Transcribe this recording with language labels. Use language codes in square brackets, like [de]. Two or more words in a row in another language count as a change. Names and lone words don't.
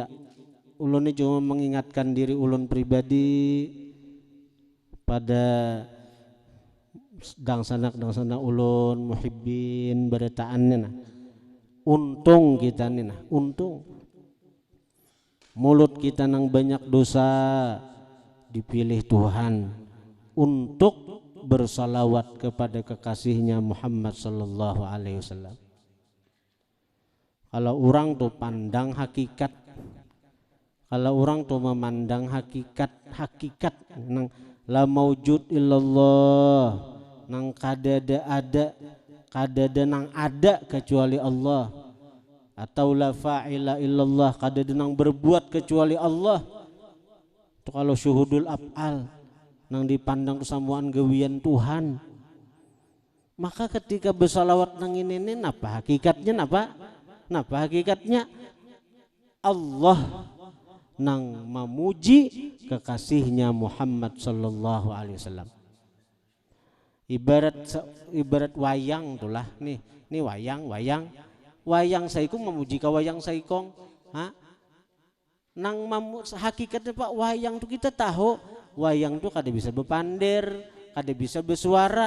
[bjn] Ulun ini cuma mengingatkan diri ulun pribadi pada dangsana ulun muhibbin beretaannya nah. Untung kita nih nah, untung mulut kita nang banyak dosa dipilih Tuhan untuk bersalawat kepada kekasihnya Muhammad [ar] صلى الله عليه وسلم. [bjn] Kalau orang tuh pandang hakikat, kalau orang tuh memandang hakikat nang [ar] لا موجود إلا الله, [bjn] nang kadada nang ada kecuali Allah, atau [ar] لا فاعل إلا الله, [bjn] kadada nang berbuat kecuali Allah. Itu kalau [ar] شهود الأفعال [bjn] nang dipandang kesamuan gawian Tuhan. Maka ketika bersalawat nang ini apa hakikatnya apa? Napa hakikatnya? Allah nang memuji kekasihnya Muhammad [ar] صلى الله عليه وسلم. [bjn] Ibarat wayang tulah nih wayang saikong memuji ka wayang saikong. Nang hakikatnya Pak wayang tuh kita tahu wayang tuh kada bisa berpandir, kada bisa bersuara.